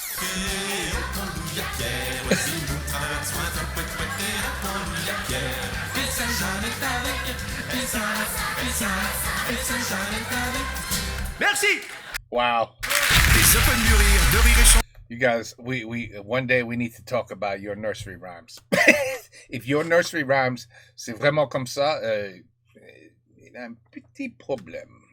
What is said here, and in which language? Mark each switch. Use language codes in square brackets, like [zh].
[fr] Et on pendouille à Pierre, zim boum tralala soin tram pouet pouet. Et on pendouille à Pierre, et sa Jeannette avec, et sa Jeannette avec. Merci. Wow. Les Open du Rire de Rire et Chanson. [en] You guys, we one day we need to talk about your nursery rhymes. If your nursery rhymes, [fr] c'est vraiment comme ça, il a un petit problème.